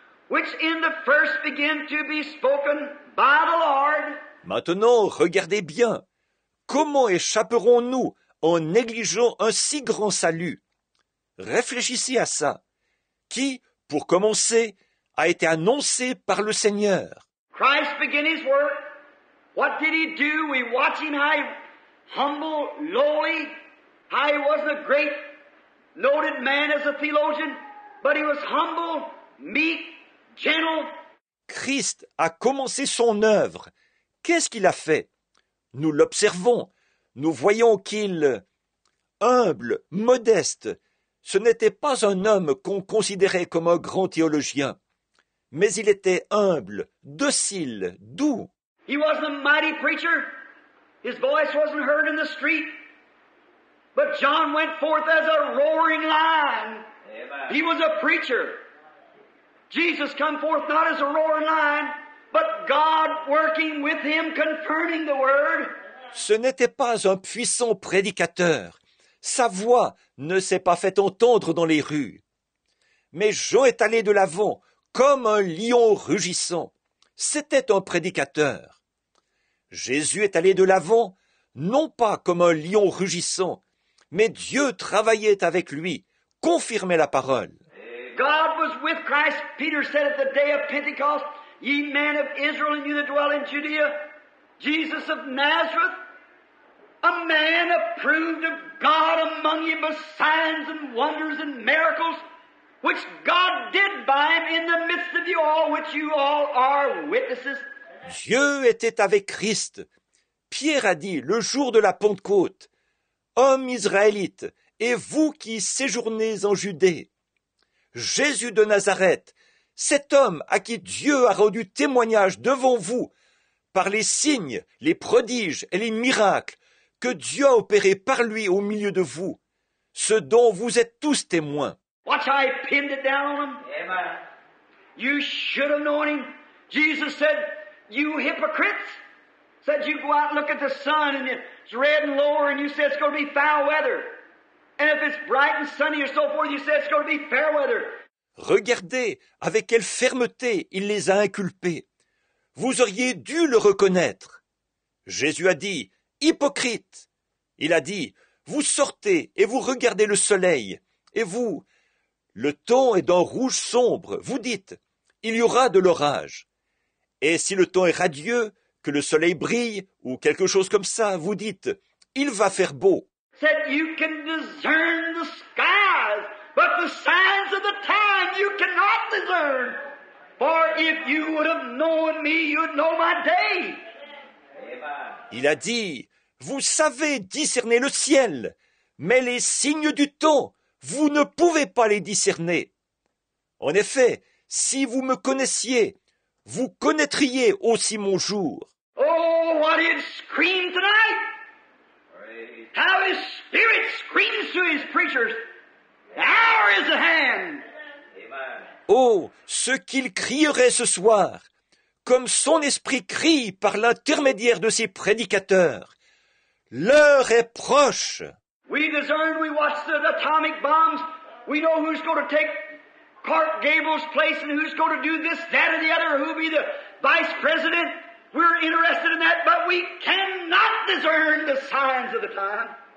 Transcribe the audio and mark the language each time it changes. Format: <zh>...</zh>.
<en>Which in the first began to be spoken by the Lord.</en> <fr>Maintenant, regardez bien. Comment échapperons-nous en négligeant un si grand salut? Réfléchissez à ça. Qui, pour commencer, a été annoncé par le Seigneur.</fr> <en>Christ began His work. What did He do? We watch Him, how He humble, lowly, how He wasn't a great, noted man as a theologian, but He was humble, meek, gentle.</en> <fr>Christ a commencé son œuvre. Qu'est-ce qu'il a fait? Nous l'observons. Nous voyons qu'il, humble, modeste, ce n'était pas un homme qu'on considérait comme un grand théologien, mais il était humble, docile, doux.</fr> <en>He wasn't a mighty preacher. His voice wasn't heard in the street. But John went forth as a roaring lion. Amen. He was a preacher. Jesus come forth not as a roaring lion, but God working with him, confirming the word.</en> <fr>Ce n'était pas un puissant prédicateur. Sa voix ne s'est pas fait entendre dans les rues. Mais Jean est allé de l'avant, comme un lion rugissant. C'était un prédicateur. Jésus est allé de l'avant, non pas comme un lion rugissant, mais Dieu travaillait avec lui, confirmait la parole.</fr> <en>God was with Christ. Peter said at the day of Pentecost, "Ye men of Israel and you that dwell in Judea, Jesus of Nazareth, a man approved of God among you by signs and wonders and miracles, which God did by him in the midst of you all, which you all are witnesses."</en> <fr>Dieu était avec Christ. Pierre a dit le jour de la Pentecôte, « Hommes israélites, et vous qui séjournez en Judée, Jésus de Nazareth, cet homme à qui Dieu a rendu témoignage devant vous par les signes, les prodiges et les miracles que Dieu a opérés par lui au milieu de vous, ce dont vous êtes tous témoins. »</fr> <en>Watch how he pinned it down on him. Amen. You should have known him. Jesus said, "You hypocrites," said you go out and look at the sun and it's red and lower and you say it's going to be foul weather. And if it's bright and sunny or so forth, you say it's going to be fair weather.</en> <fr>Regardez avec quelle fermeté il les a inculpés. Vous auriez dû le reconnaître. Jésus a dit, hypocrite. Il a dit, vous sortez et vous regardez le soleil. Et vous, le temps est d'un rouge sombre. Vous dites, il y aura de l'orage. Et si le temps est radieux, que le soleil brille, ou quelque chose comme ça, vous dites, il va faire beau.</fr> <en>Said you can discern the skies, but the signs of the time you cannot discern. For if you would have known me, you'd know my day.</en> <fr>Il a dit, vous savez discerner le ciel, mais les signes du temps, vous ne pouvez pas les discerner. En effet, si vous me connaissiez, vous connaîtriez aussi mon jour.</fr> <en>Oh, what it screamed tonight! How his spirit screams to his preachers. The hour is at hand.</en> <fr>Oh, ce qu'il crierait ce soir, comme son esprit crie par l'intermédiaire de ses prédicateurs. L'heure est proche.</fr> <en>We discern, we watch the atomic bombs. We know who's going to take Clark Gable's place and who's going to do this, that, or the other, who'll be the vice president. We're interested in that, but we cannot discern the signs of the time.</en>